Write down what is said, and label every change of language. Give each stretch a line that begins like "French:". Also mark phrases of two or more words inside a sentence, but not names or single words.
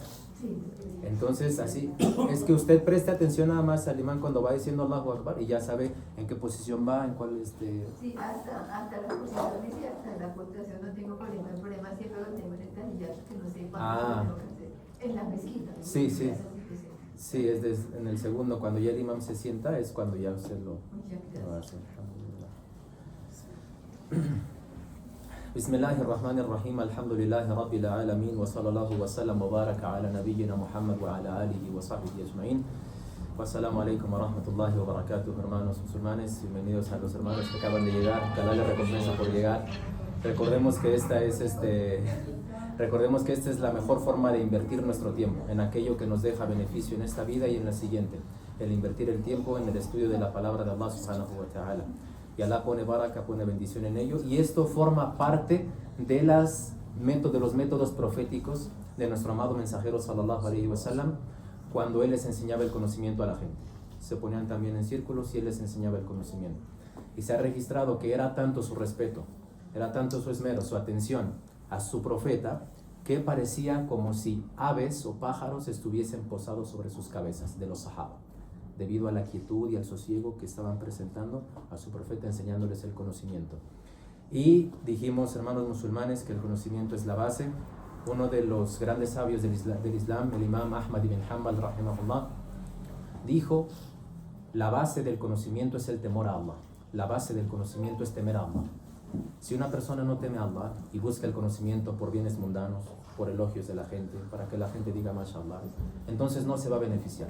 Spanish: Entonces así, es que usted preste atención nada más al imán cuando va diciendo
Arabic: الله أكبر
Spanish: y ya sabe en qué posición va, en cuál Sí, hasta la posición y hasta la puntuación no tengo problema. El problema siempre lo tengo en el tahiyato, que no sé cuándo tengo que hacer. En la mezquita. Sí, sí. Sí, en el segundo, cuando ya el imán se sienta, es cuando ya usted lo va a hacer.
Arabic: بسم الله الرحمن الرحيم. الحمد لله رب العالمين. وصلى الله وسلم وبارك على نبينا محمد وعلى آله وصحبه أجمعين. والسلام عليكم ورحمة الله وبركاته,
Spanish: hermanos musulmanes. Bienvenidos a los hermanos que acaban de llegar. Que Allah les recompensa por llegar. Recordemos que esta es la mejor forma de invertir nuestro tiempo en aquello que nos deja beneficio en esta vida y en la siguiente. El invertir el tiempo en el estudio de la palabra de Allah
Arabic: سبحانه وتعالى.
Spanish: Y Allah pone baraka, pone bendición en ello. Y esto forma parte de los métodos proféticos de nuestro amado mensajero
Arabic: صلى الله عليه وسلم,
Spanish: cuando él les enseñaba el conocimiento a la gente. Se ponían también en círculos y él les enseñaba el conocimiento. Y se ha registrado que era tanto su respeto, era tanto su esmero, su atención a su profeta, que parecía como si aves o pájaros estuviesen posados sobre sus cabezas de los sahaba, debido a la quietud y al sosiego que estaban presentando a su profeta, enseñándoles el conocimiento. Y dijimos, hermanos musulmanes, que el conocimiento es la base. Uno de los grandes sabios del Islam, el imam Ahmad ibn Hanbal rahimahullah, dijo: la base del conocimiento es el temor a Allah. La base del conocimiento es temer a Allah. Si una persona no teme a Allah y busca el conocimiento por bienes mundanos, por elogios de la gente, para que la gente diga mashallah, entonces no se va a beneficiar.